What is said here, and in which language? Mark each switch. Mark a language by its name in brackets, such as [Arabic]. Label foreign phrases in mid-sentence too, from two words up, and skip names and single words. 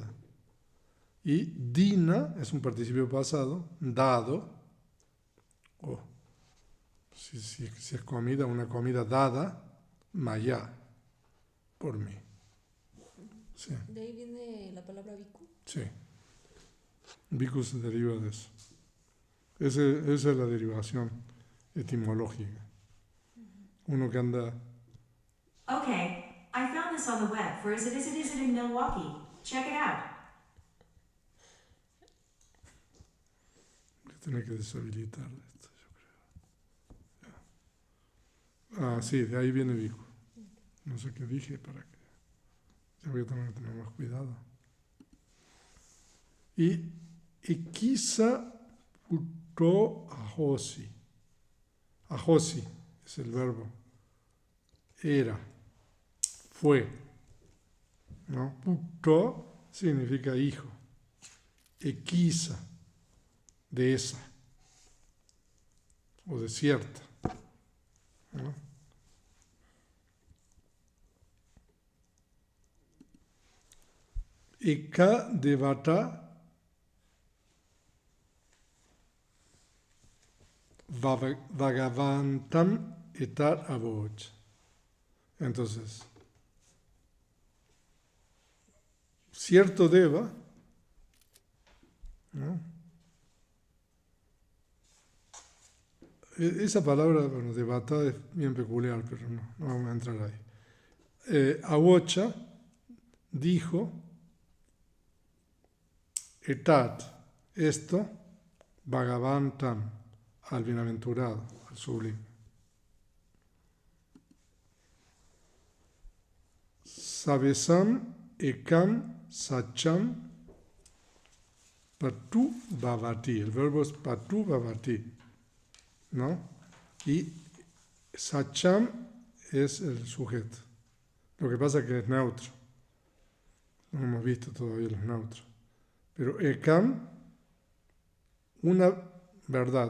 [Spanish] Y dina es un participio pasado, dado, o si es comida, una comida dada, maya, por mí. Sí. De ahí viene la palabra biku. Sí. Bhikkhu se deriva de eso. Esa es la derivación etimológica. Uno que anda... [English] Okay, I found this on the web for Is It in Milwaukee. Check it out. [Spanish] Tiene que deshabilitar esto, yo creo. Ah, sí, de ahí viene Bhikkhu. No sé qué dije para que... Ya voy a tener que tener más cuidado. [Pali] Y Ikisa Puto Ahosi. [Spanish] Ahosi es el verbo. Era. Fue. ¿No? Puto significa hijo. Equisa, de esa. O de cierta. ¿No? [Pali] Eka devata Bhagavantam etat avoj. [Spanish] Entonces, cierto deva, ¿no? Esa palabra, bueno, devata es bien peculiar, pero no vamos a entrar ahí. Avocha dijo, etat, esto, Bhagavantam, al bienaventurado, al sublime. [Pali] Savesam ekam sacham patu bhavati. [Spanish] El verbo es [Pali] patu bhavati, [Spanish] ¿no? Y sacham es el sujeto. Lo que pasa es que es neutro. No hemos visto todavía los neutros. Pero ekam, una verdad.